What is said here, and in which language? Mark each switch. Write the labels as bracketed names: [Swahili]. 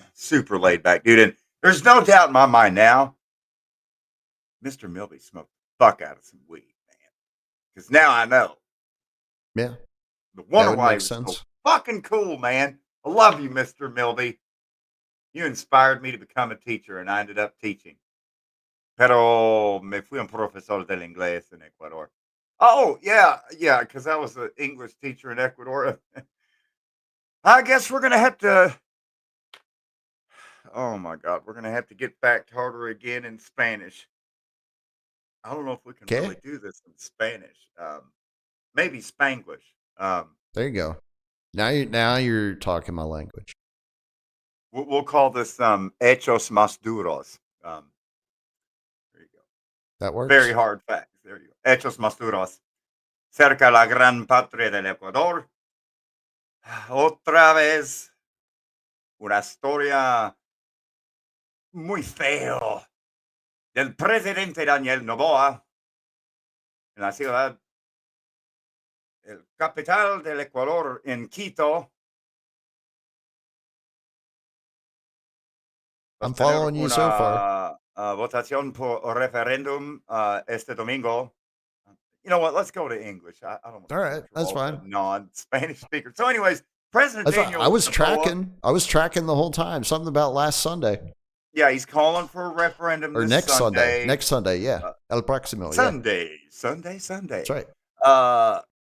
[English] Super laid back dude. And there's no doubt in my mind now, Mr. Milby smoked the fuck out of some weed, man. Because now I know. Yeah. The wonder why he was so fucking cool, man. I love you, Mr. Milby. You inspired me to become a teacher, and I ended up teaching. [Spanish] Pero me fui un profesor del inglés en Ecuador. [English] Oh, yeah, because I was an English teacher in Ecuador. I guess we're going to have to, oh my God, we're going to have to get back harder again in Spanish. I don't know if we can really do this in Spanish. Maybe Spanglish. There you go. Now you're talking my language. We'll call this [Spanish] hechos más duros. [English] There you go. That works. Very hard facts. There you go. [Spanish] Hechos más duros. Cerca la gran patria del Ecuador. Otra vez una historia muy feo del presidente Daniel Noboa en la ciudad, el capital del Ecuador, en Quito. [English] I'm following you so far. [Spanish] Votación por referéndum este domingo. [English] You know what? Let's go to English. I don't want to. All right, that's fine. Non-Spanish speaker. So, anyways, President Daniel. I was tracking the whole time. Something about last Sunday. Yeah, he's calling for a referendum or next Sunday. Next Sunday, yeah. [Spanish] El próximo. [English] Sunday. That's right.